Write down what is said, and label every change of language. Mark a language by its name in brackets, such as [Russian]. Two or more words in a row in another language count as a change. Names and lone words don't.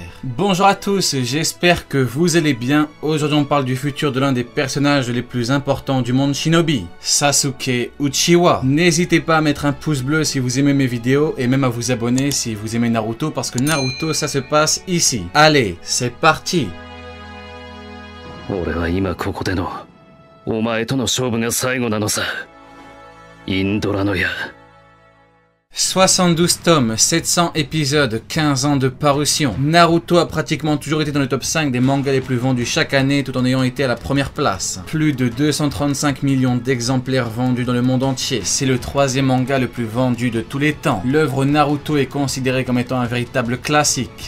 [French] Bonjour à tous, j'espère que vous allez bien. Aujourd'hui on parle du futur de l'un des personnages les plus importants du monde shinobi, Sasuke Uchiwa. N'hésitez pas à mettre un pouce bleu si vous aimez mes vidéos et même à vous abonner si vous aimez Naruto parce que Naruto ça se passe ici. Allez, c'est parti! [Japanese] 俺は今ここでのお前との勝負が最後なのさ。インドラの矢。 [French] 72 tomes, 700 épisodes, 15 ans de parution. Naruto a pratiquement toujours été dans le top 5 des mangas les plus vendus chaque année tout en ayant été à la première place. Plus de 235 millions d'exemplaires vendus dans le monde entier. C'est le troisième manga le plus vendu de tous les temps. L'œuvre Naruto est considérée comme étant un véritable classique.